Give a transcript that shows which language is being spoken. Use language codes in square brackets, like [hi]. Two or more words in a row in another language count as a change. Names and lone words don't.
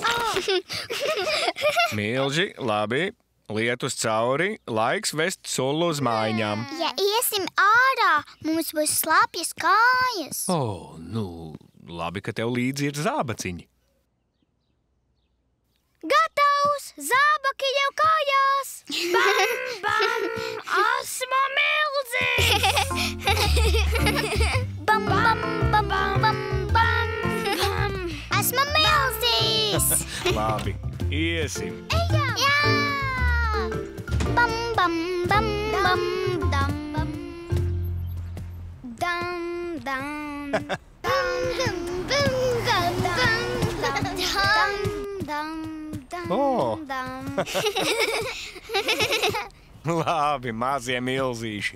[lv] Milži, labi, lietus cauri, laiks vest sulu uz mājām. Ja iesim ārā, mums būs slapjas kājas. Labi, ka tev līdzi ir zābaciņi. Gatavs! Zābaki jau kājās! Bam, bam! Esmu milzis! Bam, bam, bam, bam, bam, bam! Esmu milzis! Labi, iesim. Ejam! Jā! Bam, bam, bam, bam, dam, bam. Dam, dam. Dam, dam, dam, dam, dam, dam, dam. Labi, mazie milzīši.